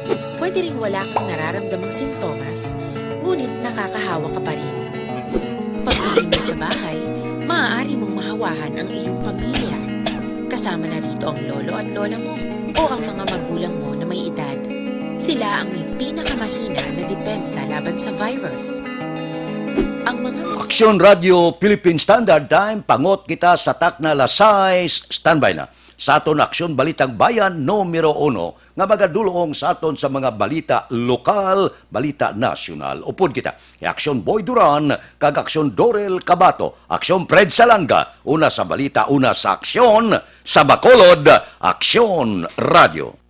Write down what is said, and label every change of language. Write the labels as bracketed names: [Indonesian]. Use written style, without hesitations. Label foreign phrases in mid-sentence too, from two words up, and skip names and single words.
[Filipino] Pwede ring wala kang nararamdamang sintomas, ngunit nakakahawa ka pa rin. Pag-uwi mo sa bahay, maaari mong mahawahan ang iyong pamilya. Kasama na rito ang lolo at lola mo o ang mga magulang mo na may edad. Sila ang may pinakamahina na depensa laban sa virus. Ang mga [Hiligaynon] Aksyon Radio Philippine Standard Time, pangot kita sa Takna Lasay, standby na. sa aton Aksyon Balitang Bayan numero 1 nga magadulong sa aton sa mga balita lokal, balita nasyonal. Upod kita, Aksyon Boy Duran, kag Aksyon Dorel Cabato, Aksyon Fred Salanga, una sa balita, una sa aksyon, sa Bacolod, Aksyon Radio.